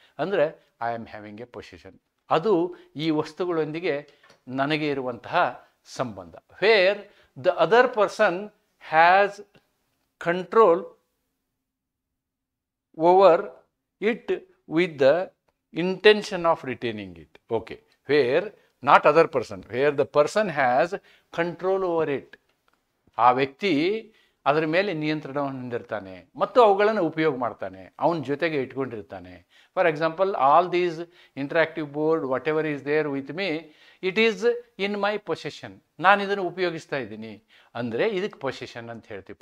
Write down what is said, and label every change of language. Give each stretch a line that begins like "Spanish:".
Kannada: ಅಂದರೆ
English: I am having a position.
Kannada: ಅದು ಈ ವಸ್ತುಗಳೊಂದಿಗೆ ನನಗೆ ಇರುವಂತಹ ಸಂಬಂಧ.
English: Where the other person has control over it with the intention of retaining it. Okay, where not other person, where the person has control over it.
Kannada: ಆ ವ್ಯಕ್ತಿ ಅದರ ಮೇಲೆ ನಿಯಂತ್ರಣವನ್ನು ಹೊಂದಿರ್ತಾನೆ ಮತ್ತು ಅವುಗಳನ್ನು ಉಪಯೋಗ ಮಾಡ್ತಾನೆ, ಅವನ ಜೊತೆಗೆ ಇಟ್ಕೊಂಡಿರ್ತಾನೆ.
English: For example, all these interactive board whatever is there with me, it is in my possession.
Kannada: ನಾನು ಇದನ್ನು ಉಪಯೋಗಿಸ್ತಾ ಇದ್ದೀನಿ ಅಂದರೆ ಇದಕ್ಕೆ ಪೊಸೆಷನ್ ಅಂತ ಹೇಳ್ತೀವಿ.